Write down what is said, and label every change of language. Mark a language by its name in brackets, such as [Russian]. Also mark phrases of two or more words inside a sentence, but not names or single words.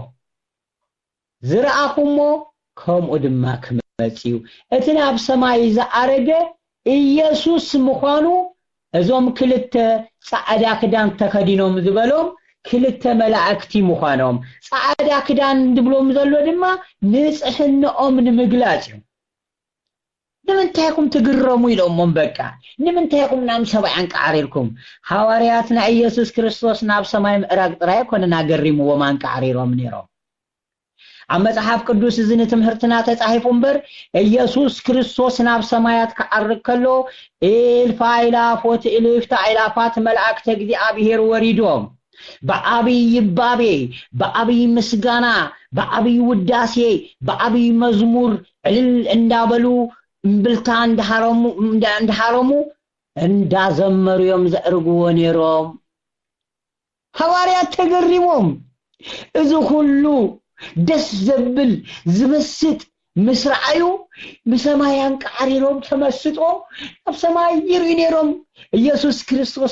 [Tigrinya] ዝረአኩሞ ከምኡ ድማ ክመጽኡ እቲ ናብ ሰማይ ዝዓረገ ኢየሱስ ምዃኑ እዞም ክልተ ጻዕዳ ክዳን ተከዲኖም ዝበሎም ክልተ መላእክቲ ምዃኖም ጻዕዳ ክዳን ድብሎም ዘሎ ድማ ንጽሕነኦም ንምግላጽ እዩ ንምንታይኩም ትግረሙ ኢሎሞም በቃ ንምንታይኩም ናብ ሰማይ አንቃሪርኩም ሐዋርያትና ኢየሱስ ክርስቶስ ናብ ሰማይ ምዕራግ ጥራይ ኮነና ገሪምዎም አንቃሪሮም ነይሮም ኣብ መጽሐፍ ቅዱስ ዝን ትምህርትና ተጻሒፉ እምበር ኢየሱስ ክርስቶስ ናብ ሰማያት ከዓርግ ከሎ ኤልፋይላፎት ኤልፍታ አይላፋት መላእክተ እግዚአብሔር ወሪዶም በአብይ ባቤ በአብይ ምስጋና በአብይ ውዳሴ በአብይ መዝሙር ዕልል እንዳበሉ እምብልታ እንዳሃረሙ እንዳዘመሩዮም ዘርግዎ ነይሮም ሐዋርያት ተገሪሞም እዚ ሁሉ ደስ ዘብል ዝመስጥ ምስራዩ በሰማያን ቃሪሮም ተመስጦ ኣብ ሰማይ ይርኢ ነይሮም ኢየሱስ ክርስቶስ